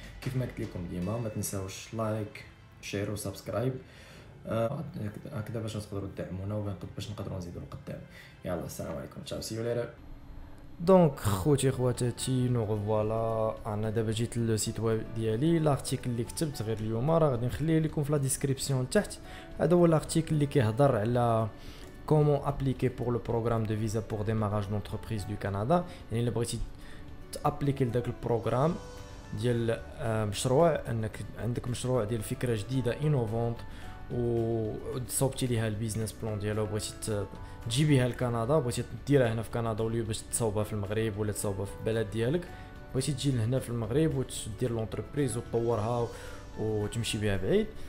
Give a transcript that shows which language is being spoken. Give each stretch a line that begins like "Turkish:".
Arabic: كيف ما قلت لكم ديما، ما تنساوش لايك شير وسبسكرايب، هكذا باش تقدروا تدعمونا وباش نقدروا نزيدوا لقدام. يلا السلام عليكم،
English: تشاو see you later.
Arabic: دونك خوتي خواتاتي،
French: نو فوالا
Arabic: انا دابا جيت للسيت ويب ديالي. لارتيكل اللي كتبت غير اليوم راه غادي نخليه لكم في لا ديسكريبسيون تحت. هذا هو لارتيكل اللي كيهضر على
French: comment appliquer pour le programme de visa pour démarrage d'entreprise du Canada.
Arabic: يعني الا بغيتي تابليكي لداك البروغرام ديال مشروع، انك عندك مشروع ديال فكره جديده انوفونت وصوبتي ليها البيزنس بلان ديالها وبغيتي تجيبيها لكندا، بغيتي ديرها هنا في كندا وليو باش تصاوبها في المغرب ولا تصاوبها في البلد ديالك، بغيتي تجي لهنا في المغرب وتدير لونتربريز وتطورها وتمشي بها بعيد.